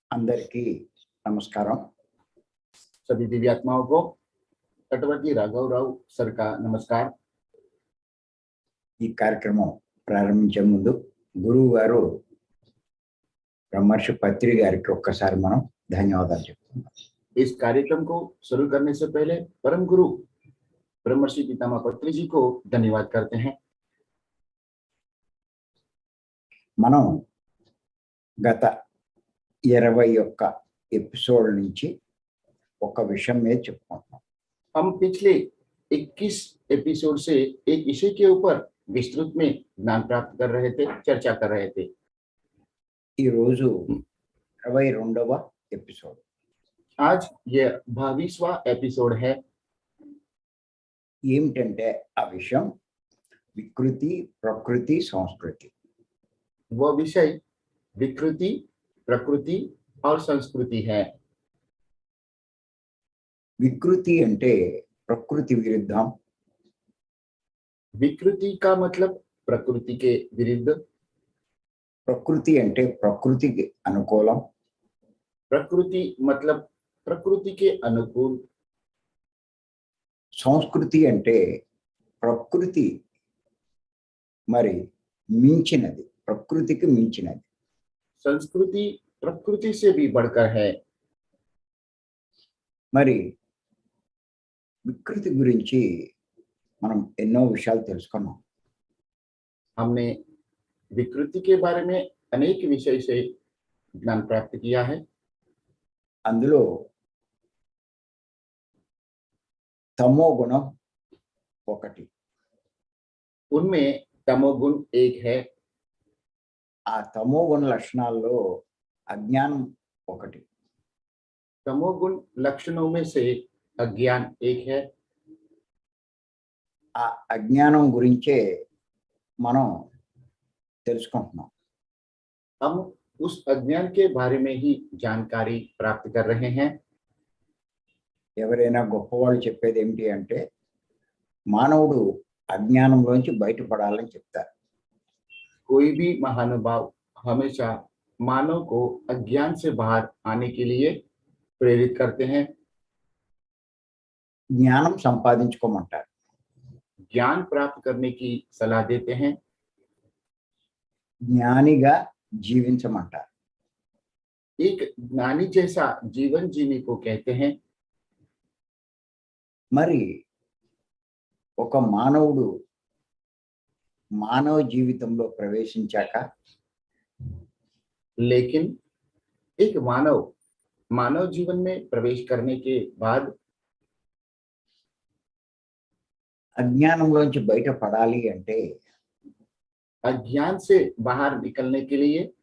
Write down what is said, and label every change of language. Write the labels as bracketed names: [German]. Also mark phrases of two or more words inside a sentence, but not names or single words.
[Telugu] అందరికీ నమస్కారం. [Hindi] सभी दिव्य आत्माओं को तटवर्ती राघव राव सर का नमस्कार। [Telugu] ఈ కార్యక్రమం ప్రారంభించే ముందు గురువు గారు బ్రహ్మర్షి పత్రి గారికి ఒక్కసారి మనం ధన్యవాదాలు చెప్తున్నాం. [Hindi] इस कार्यक्रम को शुरू करने से पहले परम गुरु ब्रह्मर्षि पितामह पत्री जी को धन्यवाद करते हैं। [Telugu] మనం గత 21 ఎపిసోడ్ నుంచి ఒక విషయం మీద చెప్పుకుంటున్నాం. [Hindi] हम पिछले 21 एपिसोड से एक विषय के ऊपर विस्तृत में ज्ञान प्राप्त कर रहे थे, चर्चा कर रहे थे। [Telugu] ఈ రోజు 22వ ఎపిసోడ్. [Hindi] आज ये 22वां एपिसोड है। [Telugu] ఏమిటంటే ఆ విషయం వికృతి, ప్రకృతి, సంస్కృతి. [Hindi] वह विषय विकृति, प्रकृति और संस्कृति है। [Telugu] వికృతి అంటే ప్రకృతి విరుద్ధం. [Hindi] विकृति का मतलब प्रकृति के विरुद्ध, [Telugu] ప్రకృతి అంటే ప్రకృతికి అనుకూలం. [Hindi] प्रकृति मतलब प्रकृति के अनुकूल, [Telugu] సంస్కృతి అంటే ప్రకృతి మరి మించినది, ప్రకృతికి మించినది. [Hindi] संस्कृति प्रकृति से भी बढ़कर है। [Telugu] మరి వికృతి గురించి మనం ఎన్నో విషయాలు తెలుసుకున్నాం. [Hindi] हमने विकृति के बारे में अनेक विषय से ज्ञान प्राप्त किया है। [Telugu] అందులో తమో గుణం ఒకటి. [Hindi] उनमें तमोगुण एक है। [Telugu] ఆ తమో గుణ లక్షణాల్లో అజ్ఞానం ఒకటి. [Hindi] तमोगुण लक्षणों में से अज्ञान एक है। [Telugu] ఆ అజ్ఞానం గురించే మనం తెలుసుకుంటున్నాం. [Hindi] हम उस अज्ञान के बारे में ही जानकारी प्राप्त कर रहे हैं। [Telugu] ఎవరైనా గొప్పవాళ్ళు చెప్పేది ఏమిటి అంటే మానవుడు అజ్ఞానంలోంచి బయటపడాలని చెప్తారు. [Hindi] कोई भी महानुभाव हमेशा मानव को अज्ञान से बाहर आने के लिए प्रेरित करते हैं। [Telugu] జ్ఞానం సంపాదించుకోమంటారు. [Hindi] ज्ञान प्राप्त करने की सलाह देते हैं। [Telugu] జ్ఞానిగా జీవించమంటారు. [Hindi] एक ज्ञानी जैसा जीवन जीने को कहते हैं। [Telugu] మరి ఒక మానవుడు మానవ జీవితంలో ప్రవేశించాక [Hindi] लेकिन एक मानव जीवन में प्रवेश करने के बाद [Telugu] అజ్ఞానంలోంచి బయటపడాలి అంటే [Hindi] अज्ञान से बाहर निकलने के लिए